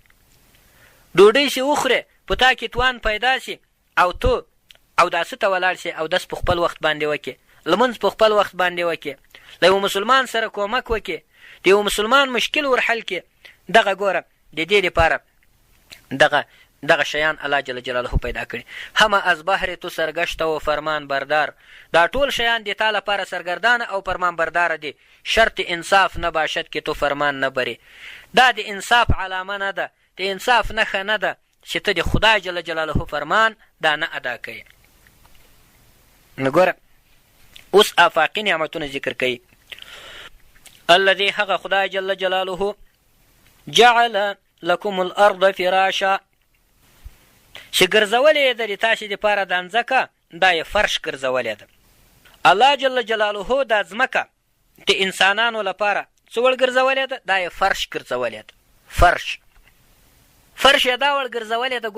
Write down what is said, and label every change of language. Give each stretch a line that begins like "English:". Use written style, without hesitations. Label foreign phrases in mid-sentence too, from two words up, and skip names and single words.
Pashto: ډوډۍ چې وخورې په تا کې توان پیدا سي او ته اوداسه ته ولاړ سې، اودس په خپل وخت باندې وکې، لمونځ په خپل وخت باندې وکې، له یو مسلمان سره کومک وکې، د یو مسلمان مشکل ورحل کې. دغه ګوره د دې لپاره دغه شیان الله
Arabic: جل جلاله
Pashto: پیدا کړي.
Persian: همه از بهر تو سرگشته و فرمان بردار،
Pashto: دا ټول شیان د تا لپاره سرګردانه او فرمان برداره دي،
Persian: شرط انصاف نباشد که تو فرمان نبری.
Pashto: دا د انصاف علامه نه ده، د انصاف نښه نه ده چې ته د خدای
Arabic: جل جلاله
Pashto: فرمان دا نه ادا کوي. نو ګوره اوس آفاقي نعمتونه ذکر کوي.
Arabic: الذي
Pashto: هغه خدای
Arabic: جل جلاله جعل لكم الارض فراشا،
Pashto: چې ګرځولې یې ده د تاسې دپاره دا ځمکه دا یې فرش ګرځولې ده. الله
Arabic: جل جلاله
Pashto: دا ځمکه د انسانانو لپاره څه وړ ګرځولې ده؟ دا یې فرش ګرځولې ده. فرش یې دا وړ ګرځولې ده.